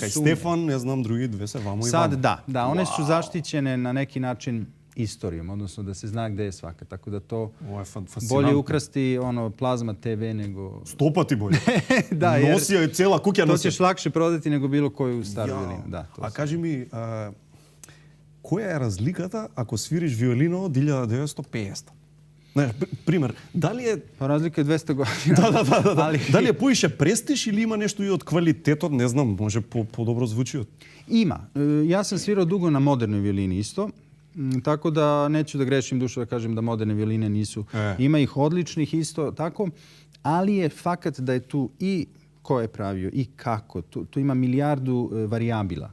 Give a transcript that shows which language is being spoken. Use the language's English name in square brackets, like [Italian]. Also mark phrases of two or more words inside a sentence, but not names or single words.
[Serbian] je kaj Stefan, ne znam, drugi 2 se vamo i vamo. Sad da, one su zaštićene na neki način istorijom, odnosno da se zna gde je svaka. Tako da to bolje ukrasti plazma TV nego... [Macedonian] 100 pati bolje. [Serbian] Da, jer nosio je cela kukja nosio. To ćeš lakše prodati nego bilo koju staru violinu. [Macedonian] A kaži mi, која е разликата ако свириш виолино од 1950? Не, пример, дали е... Разлика е 200 година. Да. Дали е поише престиж или има нешто и од квалитетот, не знам, може по-добро звучиот? [Serbian] Ima. Ja sam svirao dugo na modernoj violini isto, tako da neću da grešim dušu da kažem da moderne violine nisu. Ima ih odličnih isto, tako, ali je fakat da je tu i ko je pravio i kako. Tu ima milijardu varijabila.